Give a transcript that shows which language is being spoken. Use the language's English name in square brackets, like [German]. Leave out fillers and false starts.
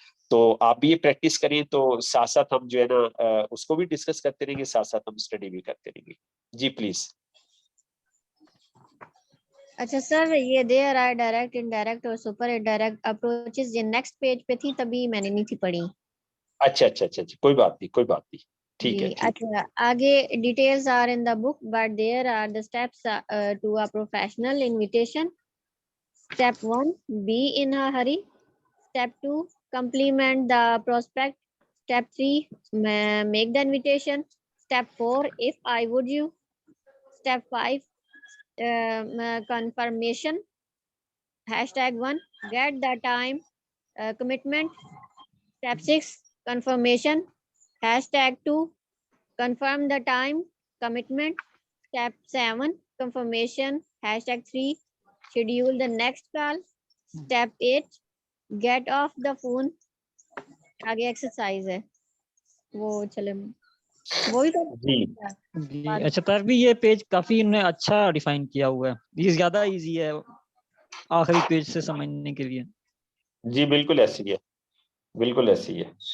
[Urdu] تو آپ بھی یہ پریکٹس کریں, تو ساتھ ساتھ ہم جو ہے نا اس کو بھی ڈسکس کرتے رہیں گے, ساتھ ساتھ ہم اسٹڈی بھی کرتے رہیں گے. جی پلیز. اچھا سر, یہ [English] there are [Urdu] ڈائریکٹ, انڈائریکٹ اور سپر انڈائریکٹ اپروچز یہ نیکسٹ پیج پہ تھی, تبھی میں نے نہیں تھی پڑھی. اچھا اچھا اچھا, کوئی بات نہیں, کوئی بات نہیں, ٹھیک ہے, جی. ٹھیک ہے. [English] اچھا, آگے details are in the book but there are the steps to a professional invitation. Step 1, be in a hurry. Step 2, compliment the prospect. Step 3, make the invitation. Step 4, if I would you. Step 5, confirmation. Hashtag 1, get the time commitment. Step 6, confirmation. Hashtag 2, confirm the time commitment. Step 7, confirmation. Hashtag 3, schedule the next call. Step 8, get off the phone. [Urdu] آگے exercise ہے, وہ چلے وہی تو. جی جی اچھا, پر بھی یہ page کافی انہوں نے اچھا ڈیفائن کیا ہوا ہے, یہ زیادہ ایزی ہے آخری پیج سے سمجھنے کے لیے. جی بالکل ایسی ہے, بالکل ایسی ہے.